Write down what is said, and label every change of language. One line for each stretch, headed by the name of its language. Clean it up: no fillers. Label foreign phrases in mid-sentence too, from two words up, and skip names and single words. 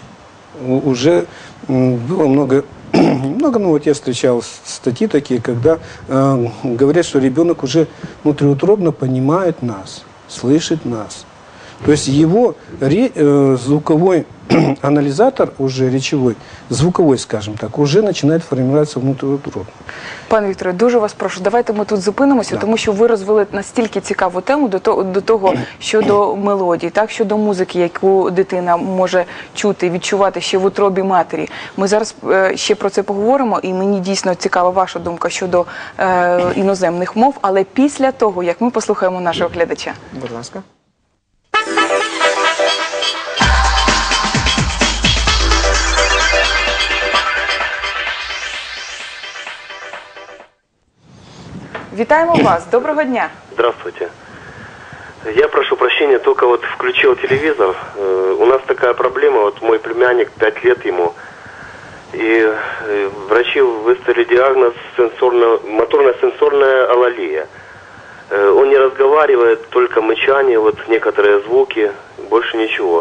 Russian: Уже было много, ну вот я встречал статьи такие, когда говорят, что ребенок уже внутриутробно понимает нас, слышит нас. То есть его звуковой анализатор, уже речевой, звуковой, скажем так, уже
Ukrainian: починає формуватися внутріутробно. Пане Вікторе, дуже вас прошу, давайте ми тут зупинимося, тому що ви розвели настільки цікаву тему до того, щодо мелодій, так, щодо музики, яку дитина може чути, відчувати ще в утробі матері. Ми зараз ще про це поговоримо, і мені дійсно цікава ваша думка щодо іноземних мов, але після того, як ми послухаємо нашого глядача. Будь ласка. Вітаємо вас. Доброго дня.
Russian: Здравствуйте. Я прошу прощения, только вот включил телевизор. У нас такая проблема, вот мой племянник, 5 лет ему, и врачи выставили диагноз моторно-сенсорная алалия. Он не разговаривает, только мычание, вот некоторые звуки, больше ничего.